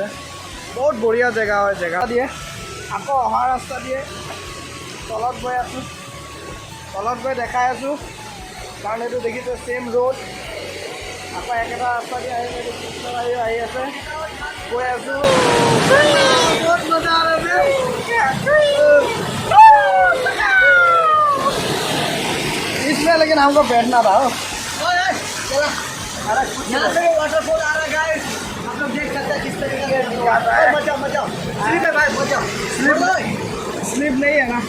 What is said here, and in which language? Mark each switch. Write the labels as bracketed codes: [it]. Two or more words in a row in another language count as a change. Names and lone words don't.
[as] বহুত বঢ়িয়া জেগা হয়, জেগা দিয়ে আকৌ অহা ৰাস্তা দিয়ে। তলত গৈ আছোঁ, তলত গৈ দেখাই আছোঁ, কাৰণ এইটো দেখিছে [en] same road. [as] আকৌ একেটা ৰাস্তা দি আহি আহি আছে, গৈ আছোঁ। বহুত মজা আছে। [hi] इसमें लेकिन हमको बैठना था। यहाँ से वाटरफॉल आ रहा है गाइस, आप लोग देख सकते हैं किस तरीके से आता है। मजा मजा स्लिप है भाई, मजा स्लिप नहीं है ना,